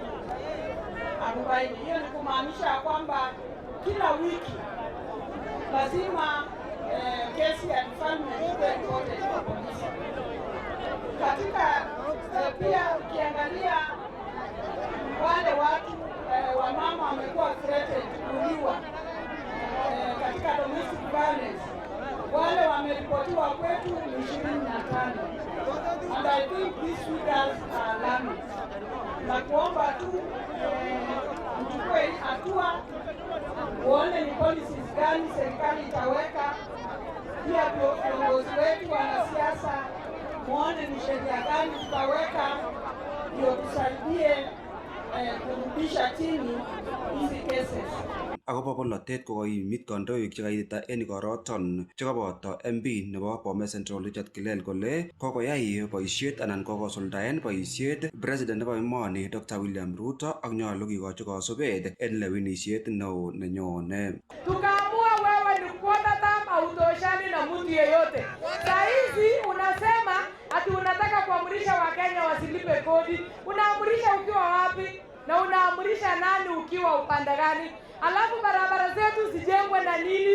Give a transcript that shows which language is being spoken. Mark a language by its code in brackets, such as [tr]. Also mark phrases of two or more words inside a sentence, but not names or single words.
[sw] Hiyo ni kumaanisha kwamba kila wiki lazima kesi ya deferment iwe reported kwa polisi. Katika pia ukiangalia wale watu wamama wamekuwa threatened kuuliwa katika [en] domestic violence, [sw] wale wameripotiwa kwetu ni 25. [en] And I think these figures are alarming. [sw] Na kuomba tu mchukue hatua, uone ni policies gani serikali itaweka, pia viongozi wetu wanasiasa muone ni sheria gani tutaweka ndio tusaidie kurudisha chini hizi cases. [kln] Akobo polatet kokoimit kandoik chekaitita en igoroton chekaboto MP nebo Bomet Central Richard Kilel kole kokoyai boisiet anan kokosuldaen boisiet President nebo emoni Dr. William Ruto ak nyolu kikochi kasubet en lewenisiet neo nenyone. [sw] Tukaamua wewe ni [en] quota term [sw] hautoshani na mtu yeyote. Saa hizi unasema ati unataka kuamrisha Wakenya wasilipe kodi. Unaamrisha ukiwa wapi? Na unaamrisha nani ukiwa upande gani? Alafu barabara zetu zijengwe na nini?